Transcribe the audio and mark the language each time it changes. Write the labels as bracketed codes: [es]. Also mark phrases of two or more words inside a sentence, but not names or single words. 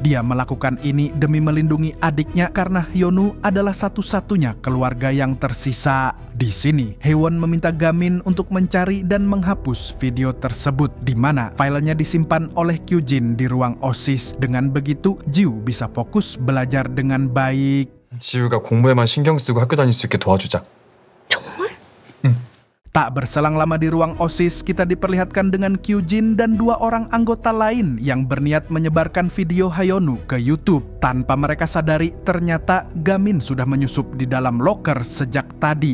[id] Dia melakukan ini demi melindungi adiknya karena Hyonu adalah satu-satunya keluarga yang tersisa. Di sini, Hewon meminta Gamin untuk mencari dan menghapus video tersebut, di mana filenya disimpan oleh Kyujin di ruang OSIS. Dengan begitu, Jiu bisa fokus belajar dengan baik. [ko] 지우가 공부에만 신경 쓰고 학교 다닐 수 있게 도와주자. [id] Tak berselang lama di ruang OSIS, kita diperlihatkan dengan Kyujin dan dua orang anggota lain yang berniat menyebarkan video Hyonu ke YouTube. Tanpa mereka sadari, ternyata Gamin sudah menyusup di dalam loker sejak tadi.